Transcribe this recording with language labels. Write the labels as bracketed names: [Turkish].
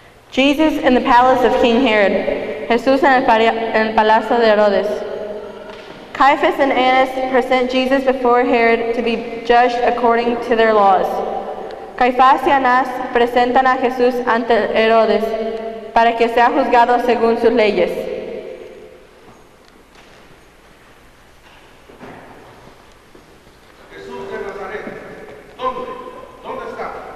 [English] Jesus in the palace of King Herod. [Spanish] Jesús en el palacio de Herodes. [English] Caiaphas and Annas present Jesus before Herod to be judged according to their laws. [Spanish] Caifás y Anás presentan a Jesús ante Herodes para que sea juzgado según sus leyes. Jesús de Nazaret, ¿dónde? ¿Dónde está?